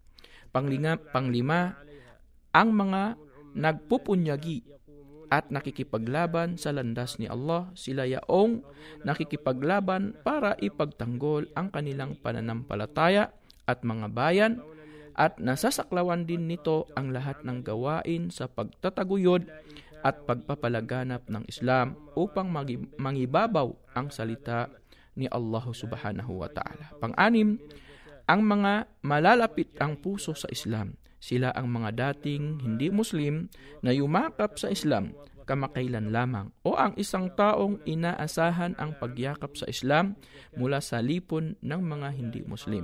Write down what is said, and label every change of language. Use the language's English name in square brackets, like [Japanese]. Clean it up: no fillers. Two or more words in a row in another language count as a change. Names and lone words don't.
[Filipino] Panglima, ang mga nagpupunyagi at nakikipaglaban sa landas ni Allah, sila yaong nakikipaglaban para ipagtanggol ang kanilang pananampalataya at mga bayan, at nasasaklawan din nito ang lahat ng gawain sa pagtataguyod at pagpapalaganap ng Islam upang mangibabaw ang salita ni Allah [Arabic] سبحانه وتعالى. [Filipino] Pang-anim, ang mga malalapit ang puso sa Islam. Sila ang mga dating hindi Muslim na yumakap sa Islam kamakailan lamang, o ang isang taong inaasahan ang pagyakap sa Islam mula sa lipon ng mga hindi Muslim.